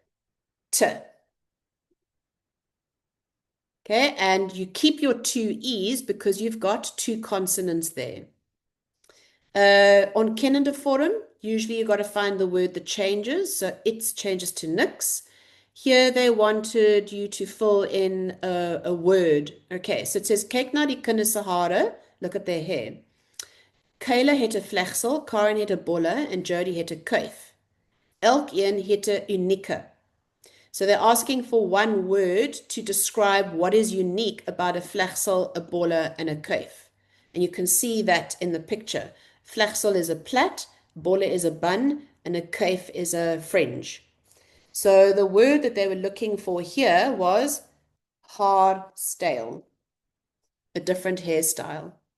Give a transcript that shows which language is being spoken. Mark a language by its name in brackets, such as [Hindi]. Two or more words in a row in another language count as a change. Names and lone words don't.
[English] Okay, and you keep your two E's because you've got two consonants there. [Afrikaans] Onkennende vorm, [English] usually you've got to find the word that changes. So it changes to niks. Here they wanted you to fill in a word. Okay, so it says, [Afrikaans] kyk na die kinders se hare, [English] look at their hair. [Afrikaans] Kayla het 'n vlegsel, Karen het 'n bolle en Jody het 'n kuif. Elkeen het 'n unieke. [English] So they're asking for one word to describe what is unique about a vlegsel, a bolle, and a kuif. And you can see that in the picture. Vlegsel is a plait, bolle is a bun, and a kuif is a fringe. So the word that they were looking for here was haarstyle, a different hairstyle.